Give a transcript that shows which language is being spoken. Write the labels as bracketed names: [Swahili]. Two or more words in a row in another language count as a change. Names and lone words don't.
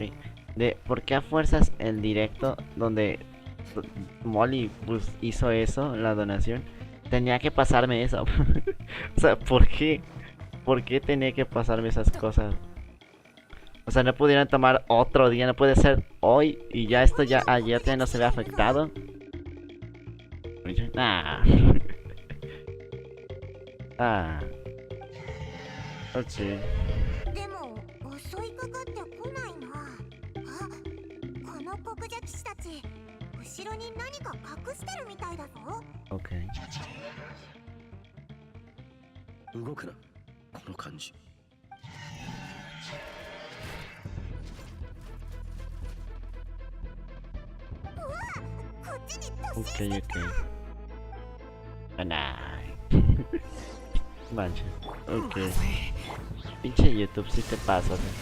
[Spanish] ¿Por qué a fuerzas el directo donde Molly pues, hizo eso, la donación? Tenía que pasarme eso. O sea, ¿por qué? ¿Por qué tenía que pasarme esas cosas? O sea, no pudieran tomar otro día, no puede ser hoy y ya esto ya ayer ya no se ve afectado. Nah. Ah. Ok. Ok. [Japanese] 動くな、この感じ。 [Spanish] Ok. Nah. Manches. Ok. Pinche YouTube, si te pasas.